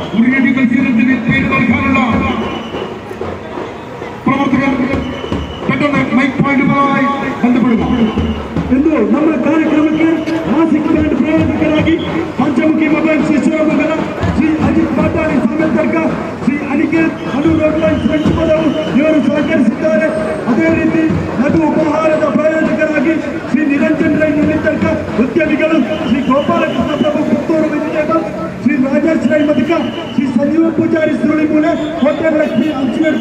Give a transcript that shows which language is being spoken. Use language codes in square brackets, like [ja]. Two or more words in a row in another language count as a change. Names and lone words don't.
[ml] വേണ്ടി മത്സരത്തിന് പേര് നൽകാനുള്ള പ്രവർത്തകർ പെട്ടെന്ന് മൈക്ക് പോയിന്റുമായി ബന്ധപ്പെടുക. [kn] ಎಂದು ನಮ್ಮ ಕಾರ್ಯಕ್ರಮಕ್ಕೆ ಮಾಸಿಕ ಬ್ಯಾಂಡ್ ಪ್ರಾಯೋಜಕರಾಗಿ ಪಂಚಮುಖಿ ಮೊಬೈಲ್ಸ್ ಈಶ್ವರಮಂಗಲ, ಶ್ರೀ ಅಜಿತ್ ಪಾಟಾಣಿ ಸಾಮೆತ್ತರ್ಕ, ಶ್ರೀ ಅನಿಕೇತ್ ಅನೂರ್ ಫ್ರೆಂಚ್ ಪದವು ಇವರು ಸಹಕರಿಸಿದ್ದಾರೆ. ಅದೇ ರೀತಿ ಲಘು ಉಪಹಾರದ ಪ್ರಾಯೋಜಕರಾಗಿ ಶ್ರೀ ನಿರಂಜನ್ ರೈ ನಿಮಿತ್ತರ್ಕ, ಉದ್ಯಮಿಗಳು ಶ್ರೀ ಗೋಪಾಲಕೃಷ್ಣ ಪ್ರಭು ಪುತ್ತೂರು ವೆಜಿಟೇಬಲ್, ಶ್ರೀ ರಾಜೇಶ್ ರೈ ಮದಕ, ಶ್ರೀ ಸಂಜೀವ ಪೂಜಾರಿ ಸುರುಳಿಮೂಲೆ, ಹೋಟೆಲ್ ಲಕ್ಷ್ಮಿ ಅಂಚಿನಡ್ಕ.